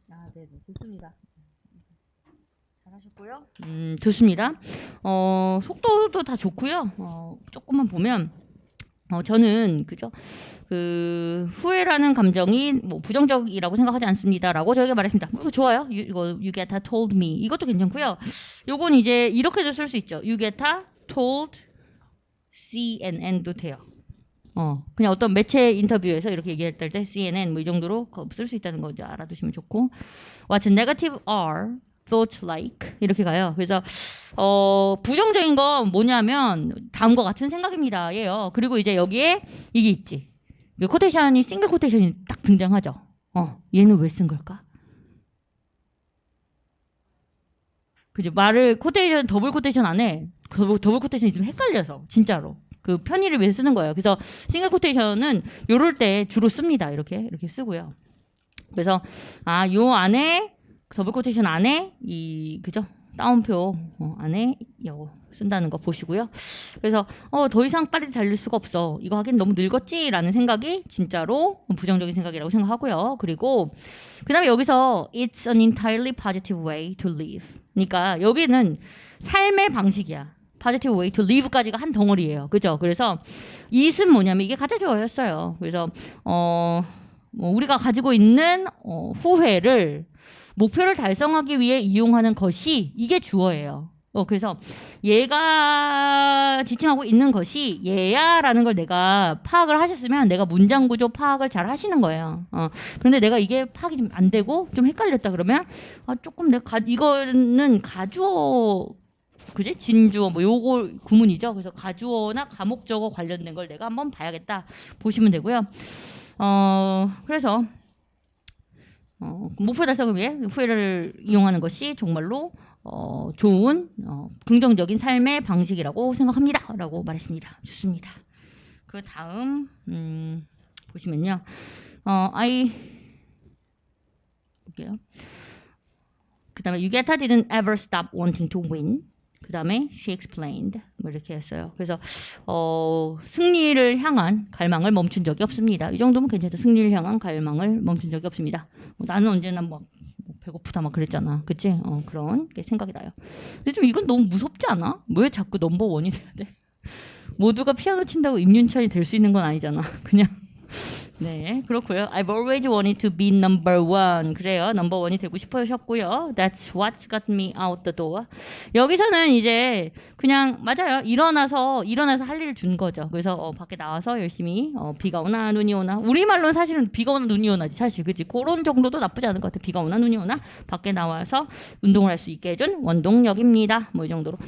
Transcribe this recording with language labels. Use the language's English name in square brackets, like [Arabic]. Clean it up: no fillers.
[Korean] 아, 네, 좋습니다. 잘하셨고요. 좋습니다. 속도도 다 좋고요. 조금만 보면 저는 그죠? 그 후회라는 감정이 뭐 부정적이라고 생각하지 않습니다라고 저에게 말했습니다. 이거 좋아요. 이거 [English] you get told me [Korean] 이것도 괜찮고요. 요건 이제 이렇게도 쓸 수 있죠. [English] you get told [Korean] CNN도 돼요. 그냥 어떤 매체 인터뷰에서 이렇게 얘기할 때 CNN 뭐 이 정도로 쓸 수 있다는 거 이제 알아두시면 좋고 [English] What's negative are thoughts like [Korean] 이렇게 가요. 그래서 부정적인 건 뭐냐면 다음과 같은 생각입니다. 예요. 그리고 이제 여기에 이게 있지. 코테이션이 싱글 코테이션이 딱 등장하죠. 얘는 왜 쓴 걸까? 그죠? 말을 코테이션 더블 코테이션 안에 더블 코테이션 있으면 헷갈려서 진짜로. 그 편의를 위해 쓰는 거예요. 그래서 싱글 코테이션은 요럴 때 주로 씁니다. 이렇게 쓰고요. 그래서 요 안에 더블 코테이션 안에 그죠? 따옴표 안에 요 쓴다는 거 보시고요. 그래서 더 이상 빨리 달릴 수가 없어. 이거 하긴 너무 늙었지라는 생각이 진짜로 부정적인 생각이라고 생각하고요. 그리고 그다음에 여기서 [English] it's an entirely positive way to live. [Korean] 그러니까 여기는 삶의 방식이야. [English] positive way to live [Korean] 까지가 한 덩어리예요. 그죠? 그래서 it은 뭐냐면 이게 가짜주어였어요. 그래서 뭐 우리가 가지고 있는 후회를 목표를 달성하기 위해 이용하는 것이 이게 주어예요. 그래서 얘가 지칭하고 있는 것이 얘야라는 걸 내가 파악을 하셨으면 내가 문장 구조 파악을 잘 하시는 거예요. 그런데 내가 이게 파악이 좀 안 되고 좀 헷갈렸다 그러면 조금 내가 이거는 가주어 그지? 진주어 뭐 요거 구문이죠. 그래서 가주어나 가목적어 관련된 걸 내가 한번 봐야겠다 보시면 되고요. 그래서 목표 달성을 위해 후회를 이용하는 것이 정말로 좋은 긍정적인 삶의 방식이라고 생각합니다라고 말했습니다. 좋습니다. 그 다음 보시면요, 볼게요. 그 다음에 [English] Yugeta didn't ever stop wanting to win. [Korean] 그 다음에 [English] she explained. [Korean] 뭐 이렇게 했어요. 그래서 승리를 향한 갈망을 멈춘 적이 없습니다. 이 정도면 괜찮죠. 승리를 향한 갈망을 멈춘 적이 없습니다. 나는 언제나 막 배고프다 막 그랬잖아. 그치? 그런 게 생각이 나요. 근데 좀 이건 너무 무섭지 않아? 왜 자꾸 넘버원이 돼야 돼? 모두가 피아노 친다고 임윤찬이 될 수 있는 건 아니잖아. 그냥 네, 그렇고요. [English] I've always wanted to be number one. [Korean] 그래요. 넘버 원이 되고 싶으셨고요. [English] That's what got me out the door. [Korean] 여기서는 이제 그냥 맞아요. 일어나서 할 일을 준 거죠. 그래서 밖에 나와서 열심히 비가 오나 눈이 오나, 우리말로는 사실은 비가 오나 눈이 오나지 사실, 그치? 그런 정도도 나쁘지 않을 것 같아. 비가 오나 눈이 오나 밖에 나와서 운동을 할 수 있게 해준 원동력입니다. 뭐 이 정도로.